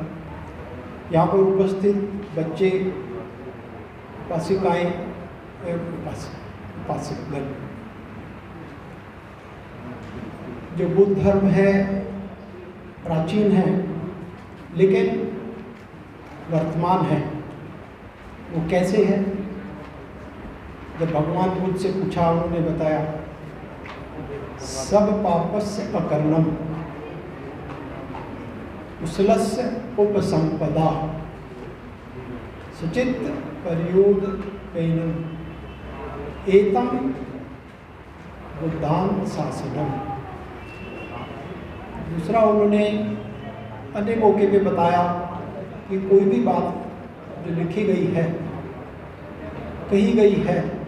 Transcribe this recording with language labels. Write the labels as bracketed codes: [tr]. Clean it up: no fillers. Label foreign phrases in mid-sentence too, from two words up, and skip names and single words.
[hi] यहाँ पर उपस्थित बच्चे, उपासिकाएँ, उपासकगण, जो बुद्ध धर्म है प्राचीन है लेकिन वर्तमान है, वो कैसे है? जब भगवान बुद्ध से पूछा, उन्होंने बताया [pi] सब पापस्य अकर्णम कुशलस्य उपसंपदा। सुचित पर्योद पैनम एतम बुद्धान शासनम। [hi] दूसरा उन्होंने अन्य मौके पे बताया कि कोई भी बात जो लिखी गई है, कही गई है,